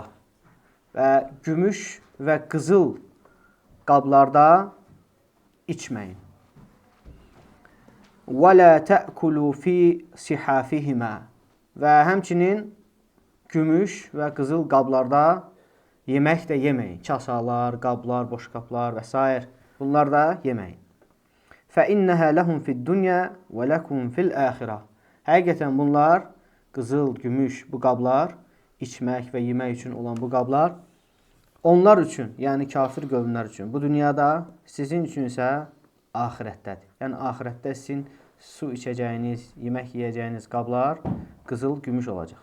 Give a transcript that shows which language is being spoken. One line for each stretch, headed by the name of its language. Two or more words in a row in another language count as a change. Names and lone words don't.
Azerbaijani: Və gümüş və qızıl qablarda içməyin.
Arabic: ولا تأكلوا في صحافهما.
Azerbaijani: Və həmçinin gümüş və qızıl qablarda yemək də yeməyin. Kasalar, qablar, boşqablar və s. Bunlar da yeməyin.
Arabic: فَإِنَّهَا لَهُمْ فِي الدُّنْيَا وَلَكُمْ فِي الْآخِرَةِ.
Azerbaijani: Həqiqətən bunlar, qızıl, gümüş bu qablar, içmək və yemək üçün olan bu qablar, onlar üçün, yəni kafir qövmlər üçün, bu dünyada, sizin üçün isə axirətdədir. Yəni axirətdə sizin su içəcəyiniz, yemək yiyəcəyiniz qablar qızıl, gümüş olacaq.